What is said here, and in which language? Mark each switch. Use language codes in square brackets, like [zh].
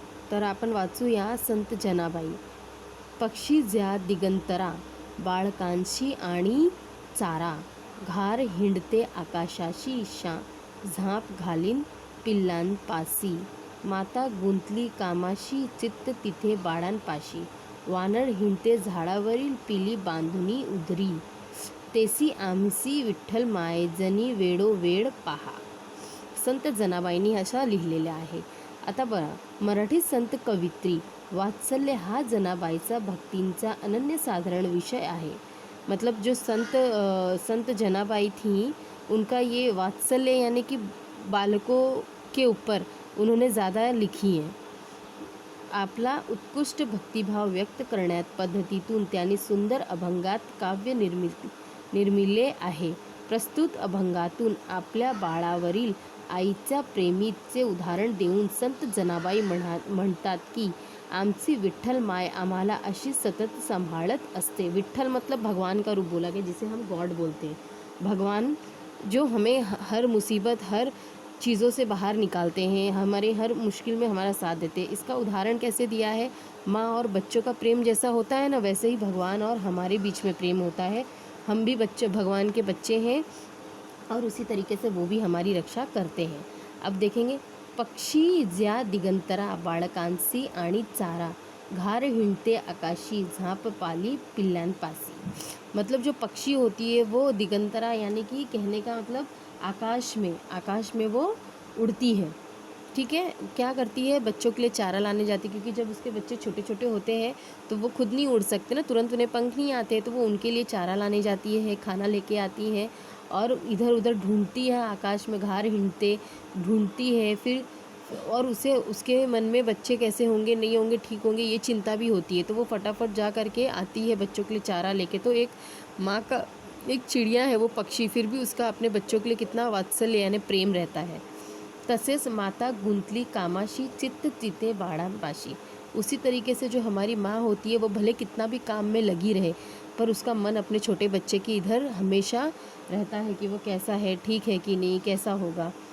[mr] तर आपण वाचूया संत जनाबाई. पक्षी ज्या दिगंतरा, बाळकांशी आणि चारा, घार हिंडते आकाशाशी, झाप घालीन पिल्लांपासी, माता गुंतली कामाशी, चित्त तिथे बाळांपाशी, वानर हिंडते झाडावरील, पिली बांधुनी उदरी, तेसी आमसी विठ्ठल मायजनी वेळोवेळ पहा. संत जनाबाईंनी अशा लिहिलेल्या आहे. आता बघा, मराठी संत कवित्री वात्सल्य हा जनाबाईचा भक्तींचा अनन्यसाधारण विषय आहे. [hi] मतलब जो संत जनाबाई थी, उनका ये वात्सल्य यानी कि बालकों के ऊपर उन्होंने ज़्यादा लिखी है. [mr] आपला उत्कृष्ट भक्तिभाव व्यक्त करण्यात पद्धतीतून त्यांनी सुंदर अभंगात काव्य निर्मिले आहे. प्रस्तुत अभंगातून आपल्या बाळावरील आईच्या प्रेमीचे उदाहरण देऊन संत जनाबाई म्हणतात की आमची विठ्ठल माय आम्हाला अशी सतत सांभाळत असते. [hi] विठ्ठल मतलब भगवान का रूप बोला गया, जिसे हम गॉड बोलते हैं. भगवान जो हमें हर मुसीबत, हर चीज़ों से बाहर निकालते हैं, हमारे हर मुश्किल में हमारा साथ देते हैं. इसका उदाहरण कैसे दिया है? माँ और बच्चों का प्रेम जैसा होता है ना, वैसे ही भगवान और हमारे बीच में प्रेम होता है. हम भी भगवान के बच्चे हैं और उसी तरीके से वो भी हमारी रक्षा करते हैं. अब देखेंगे. [mr] पक्षी ज्या दिगंतरा, बाळकांसी आणि चारा, घार हिंडते आकाशी, झाप पाली पिल्लांपासी. [hi] मतलब जो पक्षी होती है वो दिगंतरा यानी कि कहने का मतलब आकाश में वो उड़ती है. ठीक है. क्या करती है? बच्चों के लिए चारा लाने जाती है, क्योंकि जब उसके बच्चे छोटे छोटे होते हैं तो वो खुद नहीं उड़ सकते ना, तुरंत उन्हें पंख नहीं आते, तो वो उनके लिए चारा लाने जाती है, खाना लेके आती है और इधर उधर ढूंढती है. आकाश में [mr] घार हिंडते [hi] ढूंढती है. फिर और उसके मन में बच्चे कैसे होंगे, नहीं होंगे, ठीक होंगे, ये चिंता भी होती है. तो वो फटाफट जा करके आती है बच्चों के लिए चारा लेके. तो एक माँ का, एक चिड़िया है वो पक्षी, फिर भी उसका अपने बच्चों के लिए कितना वात्सल्य यानी प्रेम रहता है. [mr] तसेच माता गुंतली कामाशी, चित्त तिथे बाळांपाशी. [hi] उसी तरीके से जो हमारी माँ होती है वो भले कितना भी काम में लगी रहे, पर उसका मन अपने छोटे बच्चे की इधर हमेशा रहता है कि वो कैसा है, ठीक है कि नहीं, कैसा होगा.